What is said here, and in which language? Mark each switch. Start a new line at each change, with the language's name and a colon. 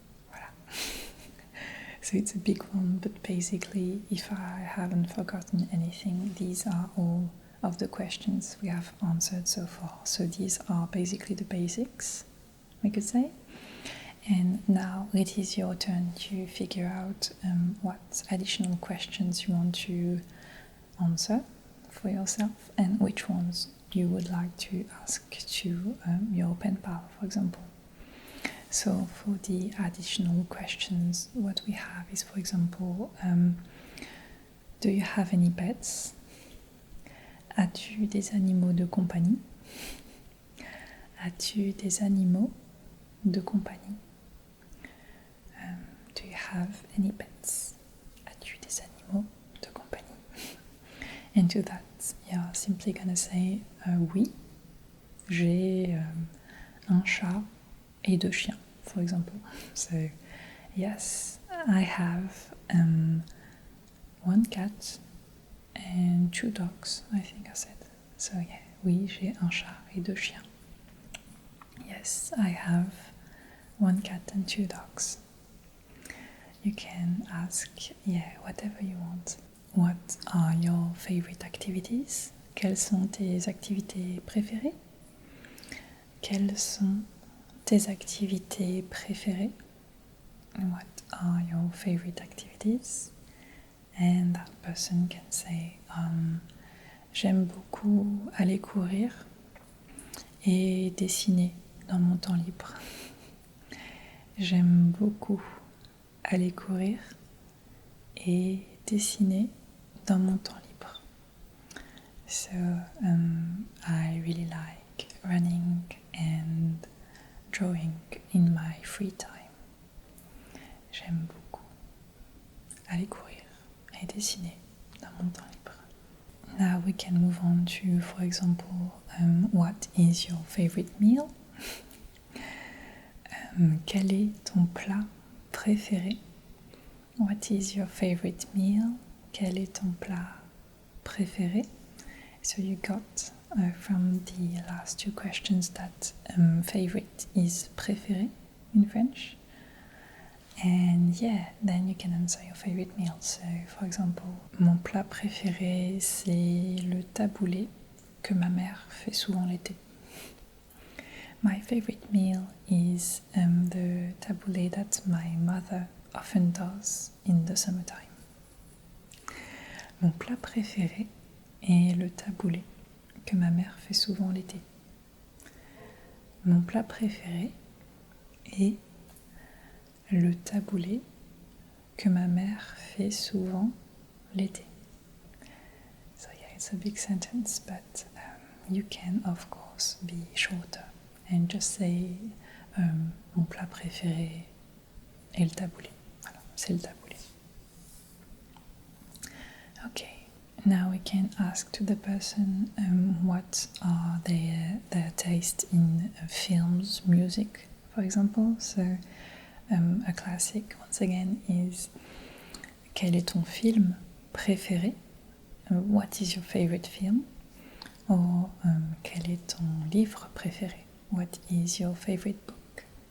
French: Voilà.
English: So it's a big one, but basically, if I haven't forgotten anything, these are all of the questions we have answered so far. So these are basically the basics, we could say. And now it is your turn to figure out what additional questions you want to answer for yourself and which ones you would like to ask to your pen pal, for example. So for the additional questions, what we have is, for example, do you have any pets?
French: As-tu des animaux de compagnie? As-tu des animaux de compagnie?
English: Do you have any pets?
French: As-tu des animaux de compagnie?
English: And to that, you're simply gonna say
French: oui, j'ai un chat et 2 chiens,
English: for example. So, yes, I have 1 cat and 2 dogs, I think I said. So, yeah,
French: oui, j'ai un chat et 2 chiens.
English: Yes, I have 1 cat and 2 dogs. You can ask, yeah, whatever you want. What are your favorite activities?
French: Quelles sont tes activités préférées? Quelles sont tes activités préférées?
English: What are your favorite activities? And that person can say,
French: j'aime beaucoup aller courir et dessiner dans mon temps libre. J'aime beaucoup aller courir et dessiner dans mon temps libre.
English: So I really like running and drawing in my free time.
French: J'aime beaucoup aller courir et dessiner dans mon temps libre.
English: Now we can move on to, for example, what is your favorite meal?
French: Quel est ton plat préféré?
English: What is your favorite meal?
French: Quel est ton plat préféré?
English: So you got from the last 2 questions that favorite is préféré in French. And yeah, then you can answer your favorite meal. So, for example,
French: mon plat préféré, c'est le taboulé que ma mère fait souvent l'été.
English: My favorite meal is the taboulé that my mother often does in the summertime.
French: Mon plat préféré est le taboulé que ma mère fait souvent l'été. Mon plat préféré est le taboulé que ma mère fait souvent l'été.
English: So yeah, it's a big sentence, but you can of course be shorter and just say
French: mon plat préféré est le taboulé. Voilà, c'est le taboulé.
English: Okay, now we can ask to the person what are their taste in films, music, for example. So a classic, once again, is
French: quel est ton film préféré?
English: What is your favorite film?
French: Or quel est ton livre préféré?
English: What is your favorite book?